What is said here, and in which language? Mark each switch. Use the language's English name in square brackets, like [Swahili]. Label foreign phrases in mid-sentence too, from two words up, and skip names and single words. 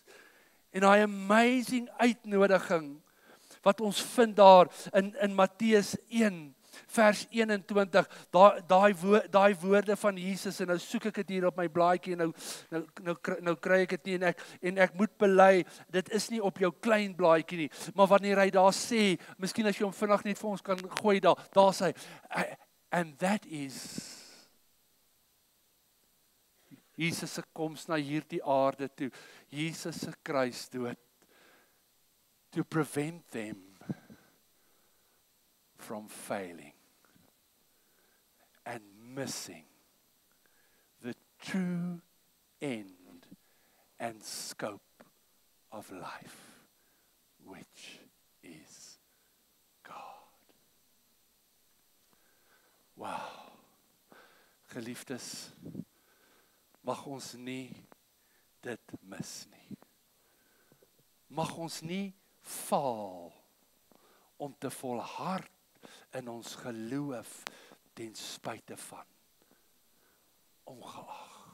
[Afrikaans] En daai amazing uitnodiging wat ons vind daar in Matteus 1 vers 21, daai woorde van Jesus, en nou soek ek dit hier op my blaadjie en nou kry ek dit nie, en ek moet bely, dit is nie op jou klein blaadjie nie, maar wanneer hy daar sê, miskien as jy hom vinnig net vir ons kan gooi daar sê hy, [English] and that is [Afrikaans] Jesus se koms na hierdie aarde toe, Jesus se kruisdood, [English] to prevent them from failing and missing the true end and scope of life, which is God. Wow. [Afrikaans] Geliefdes, mag ons nie dit mis nie. Mag ons nie faal om te volhard in ons geloof ten spyte van ongeag.